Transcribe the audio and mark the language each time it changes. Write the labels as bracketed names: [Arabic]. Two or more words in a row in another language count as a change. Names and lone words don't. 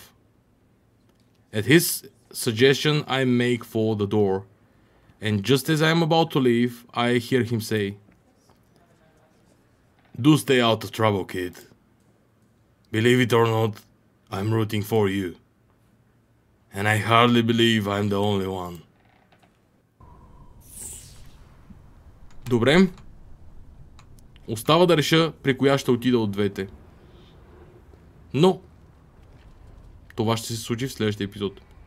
[English] At his suggestion, I make for the door, and just as I am about to leave, I hear him say, Do stay out of trouble, kid. Believe it or not, I'm rooting for you. And I hardly believe I'm the only one. [Bulgarian] Добре. Остава да реша при коя ще отида от двете. Но това ще се случи в следващия епизод.